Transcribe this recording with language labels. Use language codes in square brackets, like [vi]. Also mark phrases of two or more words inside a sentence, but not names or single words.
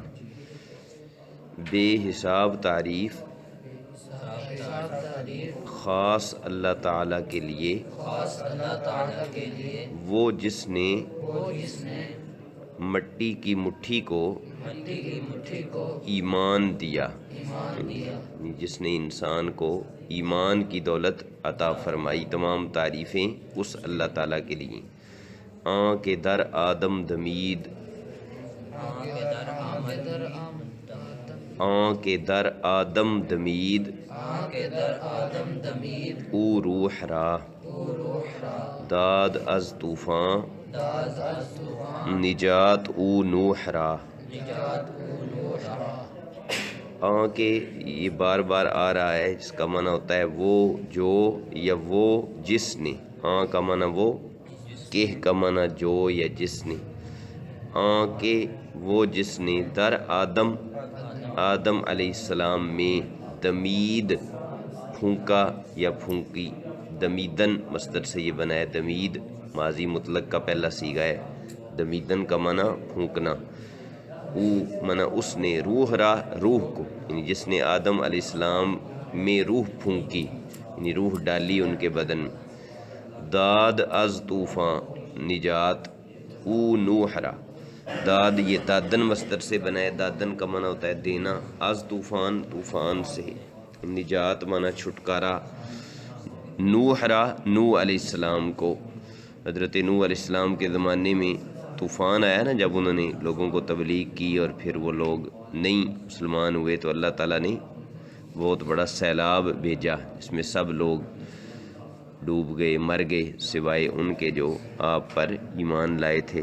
[ur] بے حساب تعریف خاص اللہ تعالیٰ کے لیے، وہ جس نے مٹی کی مٹھی کو ایمان دیا، جس نے انسان کو ایمان کی دولت عطا فرمائی. تمام تعریفیں اس اللہ تعالیٰ کے لیے. [fa] آن کے در آدم دمید، آن کے در آدم دمید، او روح را داد از طوفان، نجات او نوح را. آن کے [ur] یہ بار بار آ رہا ہے، جس کا معنی ہوتا ہے وہ جو یا وہ جس نے. آن کا معنی وہ، کہ کا معنی جو یا جس نے. [fa] آن کے [ur] وہ جس نے [fa] در آدم، [ur] آدم [ar] علیہ السلام [ur] میں، دمید پھونکا یا پھونکی، دمیدن مصدر سے یہ بنا ہے. دمید ماضی مطلق کا پہلا صیغہ ہے. دمیدن کا معنی پھونکنا. او معنی اس نے، [fa] روح را [ur] روح کو، یعنی جس نے آدم [ar] علیہ السلام [ur] میں روح پھونکی، یعنی روح ڈالی ان کے بدن. [fa] داد از طوفان، نجات او نوح را. [ur] داد یہ دادن مصدر سے بنا ہے. دادن کا معنی ہوتا ہے دینا. [fa] از طوفان، [ur] طوفان سے. نجات معنی چھٹکارا. [fa] نوح را، [ur] نوح [ar] علیہ السلام [ur] کو. حضرت نوح [ar] علیہ السلام [ur] کے زمانے میں طوفان آیا نا، جب انہوں نے لوگوں کو تبلیغ کی اور پھر وہ لوگ نہیں مسلمان ہوئے، تو اللہ تعالیٰ نے بہت بڑا سیلاب بھیجا، جس میں سب لوگ ڈوب گئے، مر گئے، سوائے ان کے جو آپ پر ایمان لائے تھے.